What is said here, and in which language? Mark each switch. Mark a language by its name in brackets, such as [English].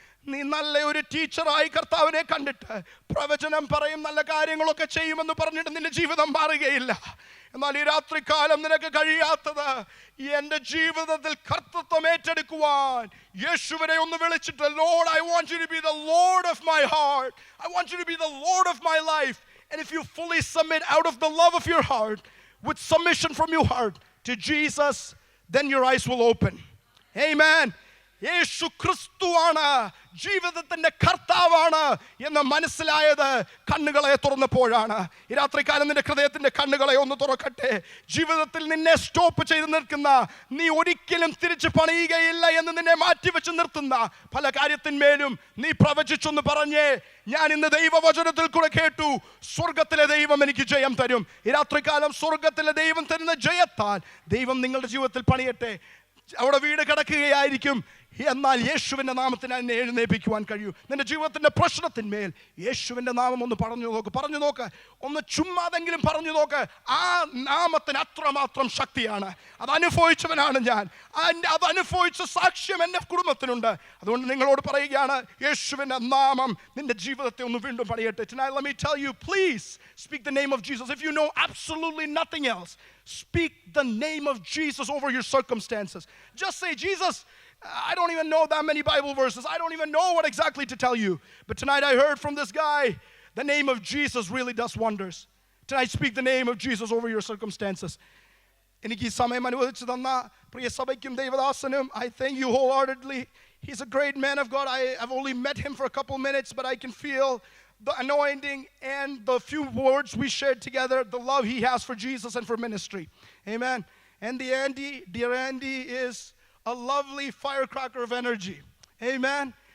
[Malayalam] നീ നല്ല ഒരു ടീച്ചറായി കർത്താവിനെ കണ്ടിട്ട് പ്രവചനം പറയും, നല്ല കാര്യങ്ങളൊക്കെ ചെയ്യുമെന്ന് പറഞ്ഞിട്ട് നിന്റെ ജീവിതം മാറുകയില്ല. എന്നാൽ ഈ രാത്രികാലം നിനക്ക് കഴിയാത്തത് എൻ്റെ ജീവിതത്തിൽ കർത്തൃത്വം ഏറ്റെടുക്കുവാൻ യേശുവിനെ ഒന്ന് വിളിച്ചിട്ട്, [English] Lord, I want you to be the Lord of my heart. I want you to be the Lord of my life. And if you fully submit out of the love of your heart, with submission from your heart to Jesus, then your eyes will open. Amen. [Malayalam] യേശു ക്രിസ്തുവാണ് ജീവിതത്തിന്റെ കർത്താവാണ് എന്ന് മനസ്സിലായത് കണ്ണുകളെ തുറന്നപ്പോഴാണ്. ഈ രാത്രികാലം നിന്റെ ഹൃദയത്തിന്റെ കണ്ണുകളെ ഒന്ന് തുറക്കട്ടെ. ജീവിതത്തിൽ നിന്നെ സ്റ്റോപ്പ് ചെയ്ത് നിൽക്കുന്ന, നീ ഒരിക്കലും തിരിച്ചു പണിയുകയില്ല എന്ന് നിന്നെ മാറ്റിവെച്ച് നിർത്തുന്ന പല കാര്യത്തിന്മേലും നീ പ്രവചിച്ചൊന്ന് പറഞ്ഞേ, ഞാൻ ഇന്ന് ദൈവവചനത്തിൽ കൂടെ കേട്ടു, സ്വർഗത്തിലെ ദൈവം എനിക്ക് ജയം തരും. ഈ രാത്രികാലം സ്വർഗത്തിലെ ദൈവം തരുന്ന ജയത്താൽ ദൈവം നിങ്ങളുടെ ജീവിതത്തിൽ പണിയട്ടെ. അവിടെ വീട് കിടക്കുകയായിരിക്കും, എന്നാൽ യേശുവിൻ്റെ നാമത്തിന് എന്നെ എഴുന്നേൽപ്പിക്കുവാൻ കഴിയൂ. നിന്റെ ജീവിതത്തിൻ്റെ പ്രശ്നത്തിന്മേൽ യേശുവിൻ്റെ നാമം ഒന്ന് പറഞ്ഞു നോക്ക്, ഒന്ന് ചുമ്മാതെങ്കിലും പറഞ്ഞു നോക്ക്. ആ നാമത്തിന് അത്രമാത്രം ശക്തിയാണ്. അതനുഭവിച്ചവനാണ് ഞാൻ. അതനുഭവിച്ച സാക്ഷ്യം എൻ്റെ കുടുംബത്തിനുണ്ട്. അതുകൊണ്ട് നിങ്ങളോട് പറയുകയാണ്, യേശുവിൻ്റെ നാമം നിന്റെ ജീവിതത്തെ ഒന്ന് വീണ്ടും പണിയട്ടെ. [English] Tonight let me tell you, please speak the name of Jesus. If you know absolutely nothing else, speak the name of Jesus over your circumstances. Just say, Jesus, I don't even know that many Bible verses. I don't even know what exactly to tell you. But tonight I heard from this guy, the name of Jesus really does wonders. Tonight speak the name of Jesus over your circumstances. [Malayalam] എനിക്ക് ഈ സമയം അനുവദിച്ചു തന്ന പ്രിയ സഭയ്ക്കും ദൈവദാസനും [English] I thank you wholeheartedly. He's a great man of God. I've only met him for a couple minutes, but I can feel the anointing and the few words we shared together, the love he has for Jesus and for ministry. Amen. And dear Andy is a lovely firecracker of energy. Amen.